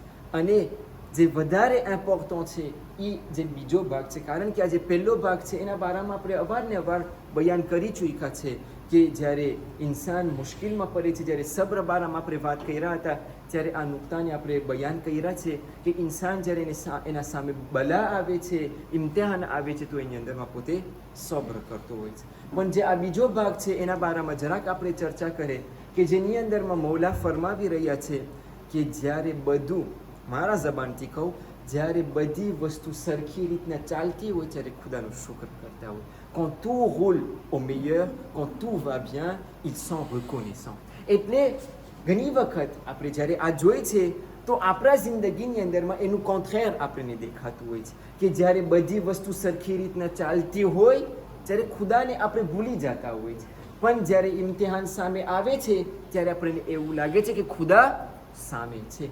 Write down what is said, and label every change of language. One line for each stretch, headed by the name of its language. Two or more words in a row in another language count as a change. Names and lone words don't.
Gujarati: અને જે વધારે ઇમ્પોર્ટન્ટ છે એ જે બીજો ભાગ છે, કારણ કે આ જે પહેલો ભાગ છે એના બારામાં આપણે અવારનવાર બયાન કરી ચૂક્યા છે કે જ્યારે ઇન્સાન મુશ્કેલમાં પડે છે, જ્યારે સબ્ર બારામાં આપણે વાત કર્યા હતા ત્યારે આ નુક્તાને આપણે બયાન કર્યા છે કે ઇન્સાન જ્યારે એના સામે બલા આવે છે, ઇમ્તિહાન આવે છે તો એની અંદરમાં પોતે સબ્ર કરતો હોય છે. પણ જે આ બીજો ભાગ છે એના બારામાં જરાક આપણે ચર્ચા કરીએ કે જેની અંદરમાં મૌલા ફરમાવી રહ્યા છે કે જ્યારે બધું, મારા જબાનથી કહું, જ્યારે બધી વસ્તુ સરખી રીતના ચાલતી હોય ત્યારે ખુદાનું શુક્ર કરતા હોય.
French: Quand tout roule au meilleur, quand tout va bien, ils sont reconnaissants.
Gujarati: એટલે ઘણી વખત આપણે જ્યારે આ જોઈએ છે તો આપણા જિંદગીની અંદરમાં એનું કોન્ટ્રેર આપણને દેખાતું હોય છે કે જ્યારે બધી વસ્તુ સરખી રીતના ચાલતી હોય ત્યારે ખુદાને આપણે ભૂલી જતા હોય છે, પણ જ્યારે ઇમ્તિહાન સામે આવે છે ત્યારે આપણને એવું લાગે છે કે ખુદા સામે છે.